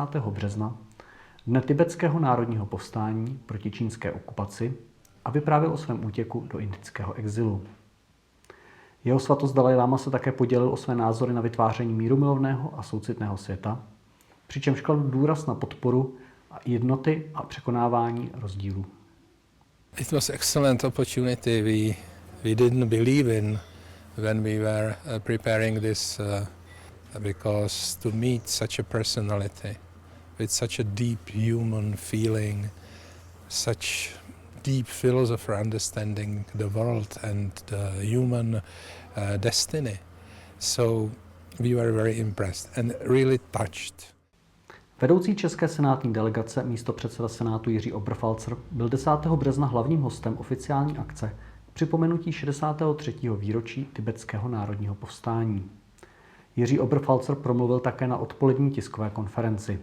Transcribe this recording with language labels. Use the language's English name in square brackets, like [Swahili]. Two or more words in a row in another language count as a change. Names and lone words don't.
[Czech] března, dne tibetského národního povstání proti čínské okupaci, a vyprávěl o svém útěku do indického exilu. Jeho svatost Dalajláma se také podělil o své názory na vytváření mírumilovného a soucitného světa, přičemž kladl důraz na podporu a jednoty a překonávání rozdílů. [English] It was excellent opportunity we didn't believe in when we were preparing this because to meet such a personality with such a deep human feeling, such deep philosopher understanding the world and the human destiny. So we were very impressed and really touched. [Czech] Vedoucí české senátní delegace místopředseda Senátu Jiří Oberfalzer byl 10. března hlavním hostem oficiální akce k připomenutí 63. výročí tibetského národního povstání. Jiří Oberfalzer promluvil také na odpolední tiskové konferenci.